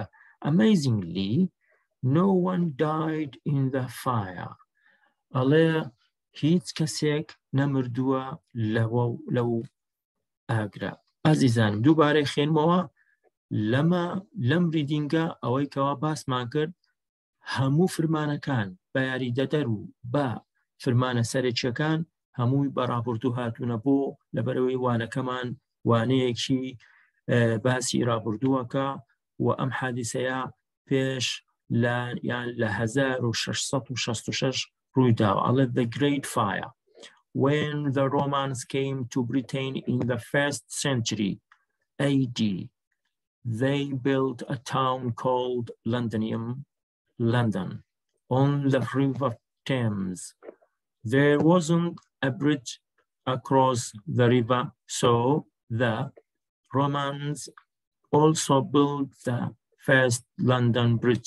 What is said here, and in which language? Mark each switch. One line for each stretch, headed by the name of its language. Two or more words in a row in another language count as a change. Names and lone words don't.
English: Amazingly, no one died in the fire.
Central Kurdish: ئەڵێ هیچ کەسێک نەمردووە لەو ئاگرا. ئازیزانم دووبارەی خوێنمەوە لەم ریدینگە ئەوەی کەوا باسمان کرد هەموو فرمانەکان بە یاریدەدەر و بە فرمانە سەرەکیەکان هەمووی بەڕابردوو هاتوونە بۆ لەبەرەوەی وانەکەمان وانەیەکی باسی ڕابردووەکە و ئەم حادیسەیە پێش یان لە 1666 ڕوویداوە.
English: ئەڵێ the Great Fire. When the Romans came to Britain in the 1st century AD, they built a town called London, on the river Thames. There wasn't a bridge across the river, so the Romans also built the first London Bridge.